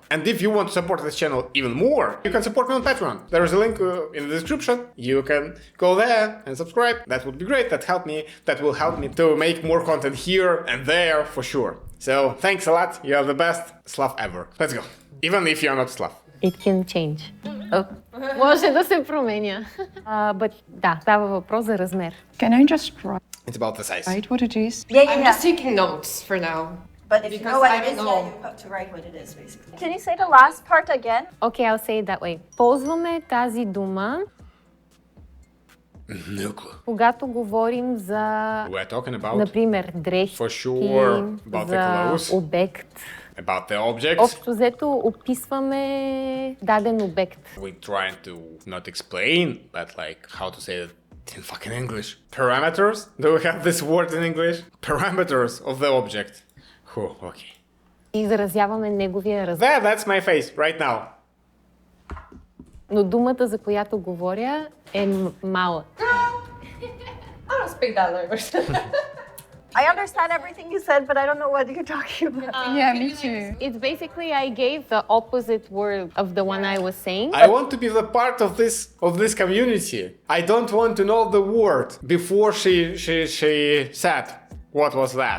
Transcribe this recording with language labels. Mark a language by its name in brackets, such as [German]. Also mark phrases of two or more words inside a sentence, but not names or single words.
[English] And if you want to support this channel even more, you can support me on Patreon. There is a link in the description. You can go there and subscribe. That would be great. That will help me to make more content here and there for sure. So thanks a lot. You are the best Slav ever. Let's go. Even if you're not Slav. It can change. [Bulgarian] Може да се променя. But да, става въпрос за размер. [English] Can I just It's about the size. write what it is? Yeah, I'm just taking notes for now. But if you Because know what I it don't is, know. yeah, you have to write what it is, basically. Can you say the last part again? Okay, I'll say it that way. [Bulgarian] Ползваме тази дума, [English] No clue. [Bulgarian] когато говорим за, [English] We're talking about [Bulgarian] например, дрехи, [English] For sure, about the [Bulgarian] за [English] clothes. [Bulgarian] обект. [English] about the objects. [Bulgarian] Общо взето описваме даден обект. [English] We're trying to not explain, but like how to say it in fucking English. Parameters? Do we have this word in English? Parameters of the object. Okay. [Bulgarian] Изразяваме неговия размер. [English] That's my face right now. [Bulgarian] Но думата, за която говоря, е малък. [English] I don't speak that language. I understand everything you said, but I don't know what you're talking about. Yeah, me too. It's basically I gave the opposite word of the one I was saying. I want to be the part of this community. I don't want to know the word before she said what was that.